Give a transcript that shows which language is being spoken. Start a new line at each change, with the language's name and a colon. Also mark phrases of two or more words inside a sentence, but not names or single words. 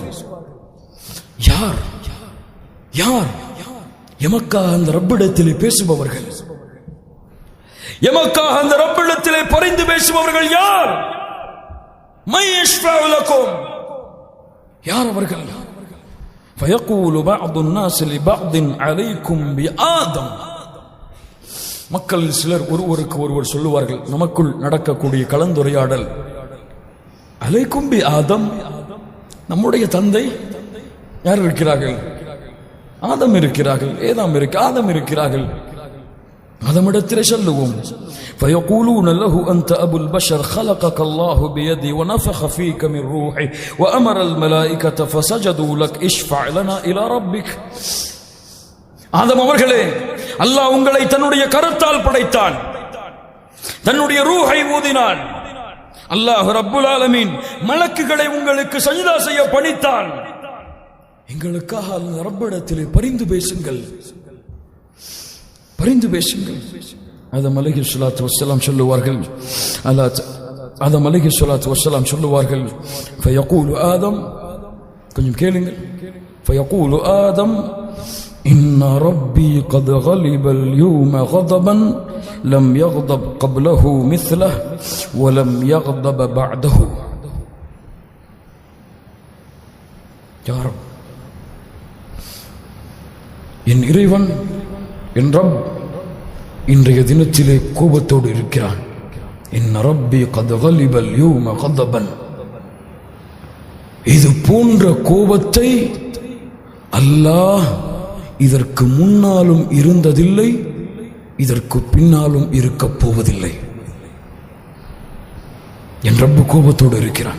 Tamil: யார் யார் எமக்காக அந்த ரப்பிடத்திலே பேசுபவர்கள்? எமக்காக அந்த ரப்பிடத்திலே பரிந்து பேசுபவர்கள் யார்?
Arabic: من يشفع لكم,
Tamil: யார் அவர்கள்?
Arabic: فيقول بعض الناس لبعض عليكم بآدم.
Tamil: மக்கள் சிலர் ஒருவருக்கு ஒருவர் சொல்லுவார்கள், நமக்குள் நடக்கக்கூடிய கலந்துரையாடல்,
Arabic: عليكم بآدم,
Tamil: நம்முடைய தந்தை யார் இருக்கிறார்கள்? ஆதம் இருக்கிறார்கள். ஆதம் இருக்கிறார்கள். அதமிடத்திலே சொல்லுவோம்.
Arabic: فيقولون له أنت أبو البشر خلقك الله بيدي ونفخ فيك من روحي وأمر الملائكة فسجدوا لك اشفع لنا إلى ربك.
Tamil: ஆதம் அவர்களே, அல்லாஹ் உங்களை தன்னுடைய கரத்தால் படைத்தான், தன்னுடைய ரூஹை ஊதினான். அல்லாஹ்
Arabic: رب العالمين
Tamil: மலக்குகளை உங்களுக்கு சஜ்தா செய்ய பணித்தான். எங்களுக்காக அல்லாஹ் ரப்பிடத்திலே பரிந்து பேசுங்கள், பரிந்து பேசுங்கள். ஆதம்
Arabic: عليه الصلاة والسلام
Tamil: சொல்லுவார்கள், ஆதம்
Arabic: عليه الصلاة والسلام
Tamil: சொல்லுவார்கள்,
Arabic: فيقول آدم,
Tamil: கொஞ்சம் கேளுங்கள்.
Arabic: فيقول آدم إن ربي قد غلب اليوم غضبا لم يغضب قبله مثله ولم يغضب بعده. يا رب،
Tamil: என் இறைவன், என் ரப் இன்றைய தினத்திலே கோபத்தோடு இருக்கிறான்.
Arabic: إن ربي قد غلب اليوم غضبا.
Tamil: இது போன்ற கோபத்தை அல்லாஹ் இதற்கு முன்னாலும் இருந்ததில்லை, இதற்கு பின்னாலும் இருக்க போவதில்லை. என் ரப்பு கோபத்தோடு இருக்கிறான்.